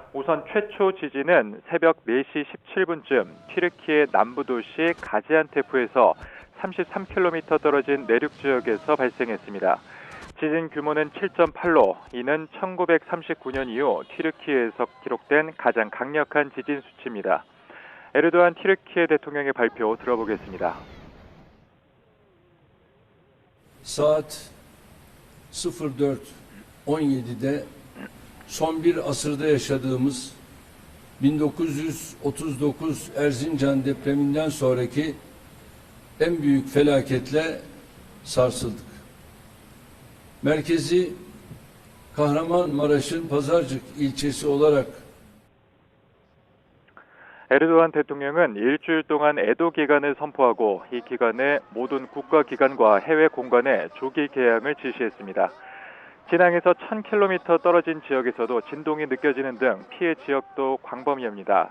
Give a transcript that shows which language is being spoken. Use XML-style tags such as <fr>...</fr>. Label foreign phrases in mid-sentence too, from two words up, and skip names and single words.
<ko>우선 최초 지진은 새벽 4시 17분쯤 튀르키예 남부 도시 가지안테프에서 33km 떨어진 내륙 지역에서 발생했습니다. 지진 규모는 7.8로 이는 1939년 이후 튀르키예에서 기록된 가장 강력한 지진 수치입니다. 에르도안 튀르키예 대통령의 발표 들어보겠습니다.</ko> <tr>Saat 04:17'de son bir asırda yaşadığımız 1939 Erzincan depreminden sonraki en büyük felaketle sarsıldık. Merkezi Kahramanmaraş'ın Pazarcık ilçesi olarak</tr> <ko>에르도안 대통령은 일주일 동안 애도 기간을 선포하고 이 기간에 모든 국가기관과 해외 공간에 조기 개항을 지시했습니다. 진앙에서 1,000km 떨어진 지역에서도 진동이 느껴지는 등 피해 지역도 광범위합니다.</ko>